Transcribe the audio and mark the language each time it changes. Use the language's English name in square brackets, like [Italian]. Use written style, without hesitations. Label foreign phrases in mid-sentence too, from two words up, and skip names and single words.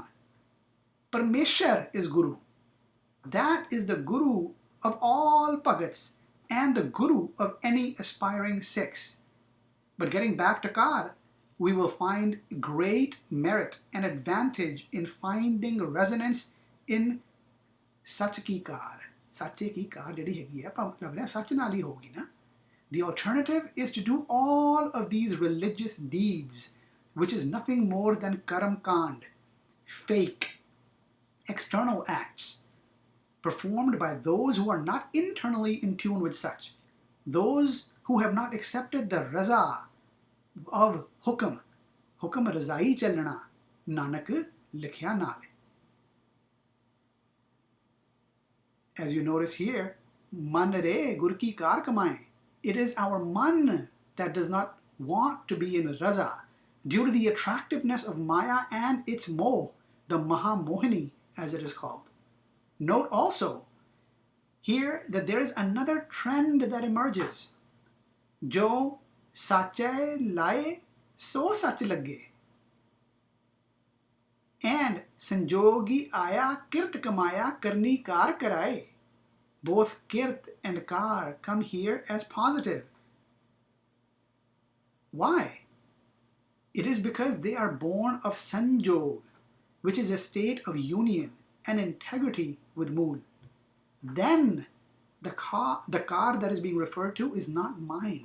[English] Parmeshar is Guru. That is the Guru of all Pagats and the Guru of any aspiring Sikhs. But getting back to Kar, we will find great merit and advantage in finding resonance in [Punjabi] ਸੱਚ ਕੀ ਕਾਰ. ਸੱਚੇ ਕੀ ਕਾਰ ਜਿਹੜੀ ਹੈਗੀ ਹੈ ਲੱਗ ਰਿਹਾ ਸੱਚ ਨਾਲ ਹੀ ਹੋਗੀ ਨਾ. [English] The alternative is to do all of these religious deeds, which is nothing more than [Punjabi] ਕਰਮ ਕਾਂਡ, [English] fake, external acts, performed by those who are not internally in tune with such, those who have not accepted the raza of hukam. [Punjabi] ਹੁਕਮ ਰਜ਼ਾਈ ਚੱਲਣਾ, ਨਾਨਕ ਲਿਖਿਆ ਨਾਲ. [English] As you notice here, [Punjabi] ਮਨ ਰੇ ਗੁਰ ਕੀ ਕਾਰ ਕਮਾਏ. [English] It is our man that does not want to be in raza due to the attractiveness of maya and its moh, the Mahamohini as it is called. Note also here that there is another trend that emerges. [Punjabi] ਜੋ ਸੱਚੇ ਲਾਏ ਸੋ ਸੱਚ ਲੱਗੇ. And ਸੰਜੋਗੀ ਆਇਆ ਕਿਰਤ ਕਮਾਇਆ ਕਰਨੀ ਕਾਰ ਕਰਾਈ. [English] Both kirt and kar come here as positive. Why? It is because they are born of sanjog, which is a state of union and integrity with mool. Then the car that is being referred to is not mine.